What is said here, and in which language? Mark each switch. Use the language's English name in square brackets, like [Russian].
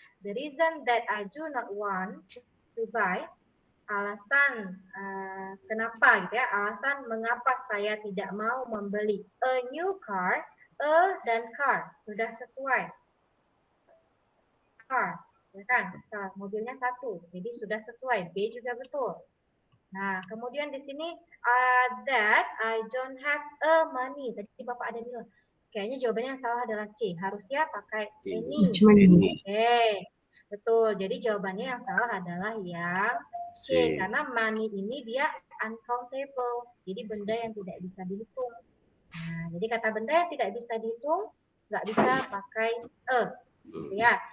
[English] The reason that I do not want to buy, [Indonesian] alasan kenapa gitu ya, alasan mengapa saya tidak mau membeli [English] a new car, [Indonesian] a dan car sudah sesuai. Car, ya kan? Mobilnya satu, jadi sudah sesuai. B juga betul. Nah, kemudian di sini [English] that I don't have a money. [Indonesian] Tadi Bapak ada bilang, kayaknya jawabannya yang salah adalah C. Harusnya pakai any. Oke, betul. Jadi jawabannya yang salah adalah yang C. Karena money ini dia uncountable. Jadi benda yang tidak bisa dihitung. Nah, jadi kata benda yang tidak bisa dihitung nggak bisa pakai gitu ya.